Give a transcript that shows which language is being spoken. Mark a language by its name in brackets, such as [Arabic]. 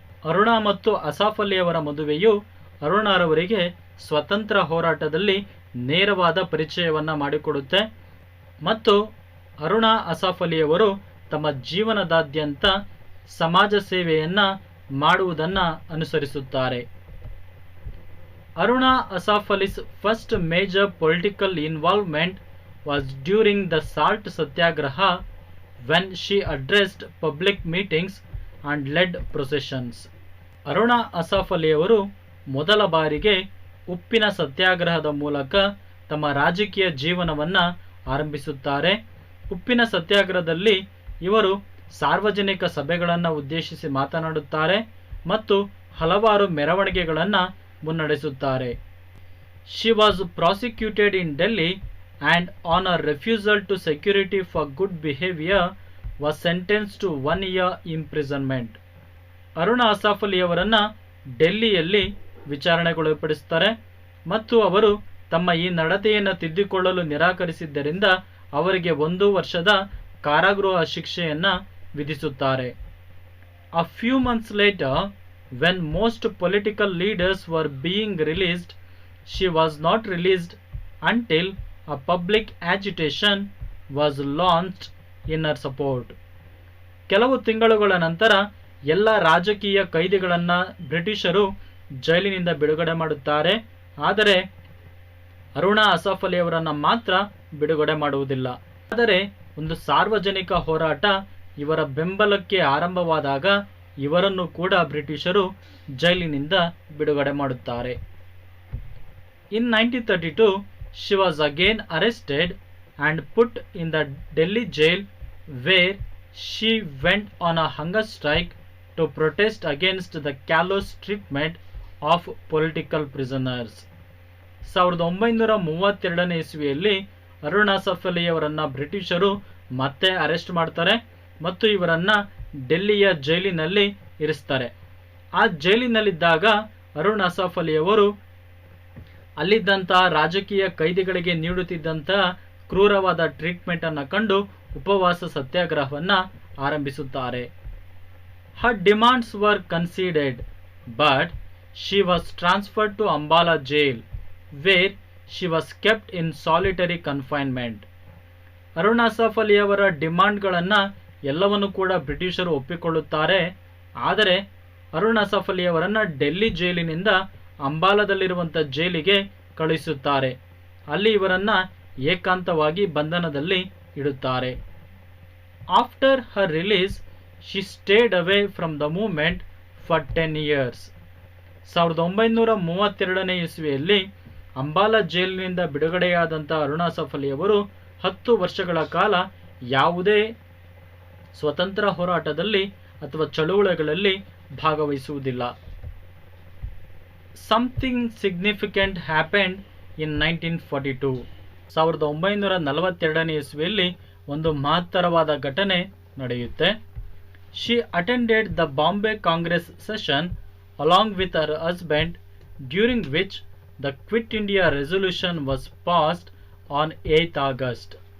[Kannada] ಅರುಣ ಮತ್ತು ಅಸಾಫ್ ಅಲಿ ಅವರ ಮದುವೆಯು ಅರುಣರವರಿಗೆ ಸ್ವತಂತ್ರ ಹೋರಾಟದಲ್ಲಿ ನೇರವಾದ ಪರಿಚಯವನ್ನು ಮಾಡಿಕೊಡುತ್ತೆ ಮತ್ತು ಅರುಣ ಅಸಾಫ್ ಅಲಿ ಅವರು ತಮ್ಮ ಜೀವನದಾದ್ಯಂತ ಸಮಾಜ ಸೇವೆಯನ್ನು ಮಾಡುವುದನ್ನು ಅನುಸರಿಸುತ್ತಾರೆ. [English] Aruna Asaf Ali's first major political involvement was during the Salt Satyagraha when she addressed public meetings and led processions. [Kannada] Aruna Asaph ಅಲಿಯವರು ಮೊದಲ ಬಾರಿಗೆ ಉಪ್ಪಿನ ಸತ್ಯಾಗ್ರಹದ ಮೂಲಕ ತಮ್ಮ ರಾಜಕೀಯ ಜೀವನವನ್ನು ಆರಂಭಿಸುತ್ತಾರೆ. ಉಪ್ಪಿನ ಸತ್ಯಾಗ್ರಹದಲ್ಲಿ ಇವರು ಸಾರ್ವಜನಿಕ ಸಭೆಗಳನ್ನು ಉದ್ದೇಶಿಸಿ ಮಾತನಾಡುತ್ತಾರೆ ಮತ್ತು ಹಲವಾರು ಮೆರವಣಿಗೆಗಳನ್ನು ಮುನ್ನಡೆಸುತ್ತಾರೆ. [English] She was prosecuted in Delhi and on her refusal to security for good behavior was sentenced to 1 year imprisonment. [Kannada] Aruna Asaph ಅಲಿಯವರನ್ನು ಡೆಲ್ಲಿಯಲ್ಲಿ ವಿಚಾರಣೆಗೊಳಪಡಿಸುತ್ತಾರೆ ಮತ್ತು ಅವರು ತಮ್ಮ ಈ ನಡತೆಯನ್ನು ತಿದ್ದಿಕೊಳ್ಳಲು ನಿರಾಕರಿಸಿದ್ದರಿಂದ ಅವರಿಗೆ 1 ವರ್ಷದ ಕಾರಾಗೃಹ ಶಿಕ್ಷೆಯನ್ನು ವಿಧಿಸುತ್ತಾರೆ. [English] A few months later, when most political leaders were being released, she was not released until a public agitation was launched in her support. [Kannada] ಕೆಲವು ತಿಂಗಳುಗಳ ನಂತರ ಎಲ್ಲ ರಾಜಕೀಯ ಕೈದಿಗಳನ್ನು ಬ್ರಿಟಿಷರು ಜೈಲಿನಿಂದ ಬಿಡುಗಡೆ ಮಾಡುತ್ತಾರೆ. ಆದರೆ ಅರುಣಾ ಅಸಾಫ್ ಅಲಿಯವರನ್ನು ಮಾತ್ರ ಬಿಡುಗಡೆ ಮಾಡುವುದಿಲ್ಲ. ಆದರೆ ಒಂದು ಸಾರ್ವಜನಿಕ ಹೋರಾಟ ಇವರ ಬೆಂಬಲಕ್ಕೆ ಆರಂಭವಾದಾಗ ಇವರನ್ನು ಕೂಡ ಬ್ರಿಟಿಷರು ಜೈಲಿನಿಂದ ಬಿಡುಗಡೆ ಮಾಡುತ್ತಾರೆ. [English] In 1932, she was again arrested and put in the Delhi jail where she went on a hunger strike to protest against the callous treatment of political prisoners. [Kannada] 1932ನೇ ಇಸ್ವಿಯಲ್ಲಿ ಅರುಣಾ ಅಸಾಫ್ ಅಲಿಯವರನ್ನು ಬ್ರಿಟಿಷರು ಮತ್ತೆ ಅರೆಸ್ಟ್ ಮಾಡ್ತಾರೆ ಮತ್ತು ಇವರನ್ನು ಡೆಲ್ಲಿಯ ಜೈಲಿನಲ್ಲಿ ಇರಿಸ್ತಾರೆ. ಆ ಜೈಲಿನಲ್ಲಿದ್ದಾಗ ಅರುಣಾ ಅಸಾಫ್ ಅಲಿಯವರು ಅಲ್ಲಿದ್ದಂತಹ ರಾಜಕೀಯ ಕೈದಿಗಳಿಗೆ ನೀಡುತ್ತಿದ್ದಂತಹ ಕ್ರೂರವಾದ ಟ್ರೀಟ್ಮೆಂಟನ್ನು ಕಂಡು ಉಪವಾಸ ಸತ್ಯಾಗ್ರಹವನ್ನು ಆರಂಭಿಸುತ್ತಾರೆ. [English] Her demands were conceded, but she was transferred to Ambala jail, where she was kept in solitary confinement. [Kannada] Aruna Asaph ಅಲಿಯವರ ಡಿಮಾಂಡ್ಗಳನ್ನು ಎಲ್ಲವನ್ನು ಕೂಡ ಬ್ರಿಟಿಷರು ಒಪ್ಪಿಕೊಳ್ಳುತ್ತಾರೆ. ಆದರೆ ಅರುಣಾ ಅಸಾಫ್ ಅಲಿಯವರನ್ನು ಡೆಲ್ಲಿ ಜೈಲಿನಿಂದ ಅಂಬಾಲದಲ್ಲಿರುವಂಥ ಜೈಲಿಗೆ ಕಳುಹಿಸುತ್ತಾರೆ. ಅಲ್ಲಿ ಇವರನ್ನು ಏಕಾಂತವಾಗಿ ಬಂಧನದಲ್ಲಿ ಇಡುತ್ತಾರೆ. [English] After her release she stayed away from the movement for 10 years. [Kannada] 1932ನೇ ಇಸ್ವಿಯಲ್ಲಿ ಅಂಬಾಲಾ ಜೈಲಿನಿಂದ ಬಿಡುಗಡೆಯಾದಂಥ ಅರುಣಾ ಅಸಾಫ್ ಅಲಿಯವರು 10 ವರ್ಷಗಳ ಕಾಲ ಯಾವುದೇ ಸ್ವತಂತ್ರ ಹೋರಾಟದಲ್ಲಿ ಅಥವಾ ಚಳುವಳಿಗಳಲ್ಲಿ ಭಾಗವಹಿಸುವುದಿಲ್ಲ. [English] Something significant happened in 1942. [Kannada] 1942ನೇ ಇಸ್ವಿಯಲ್ಲಿ ಒಂದು ಮಹತ್ತರವಾದ ಘಟನೆ ನಡೆಯುತ್ತೆ. [English] She attended the Bombay Congress session along with her husband, during which the Quit India resolution was passed on 8th August.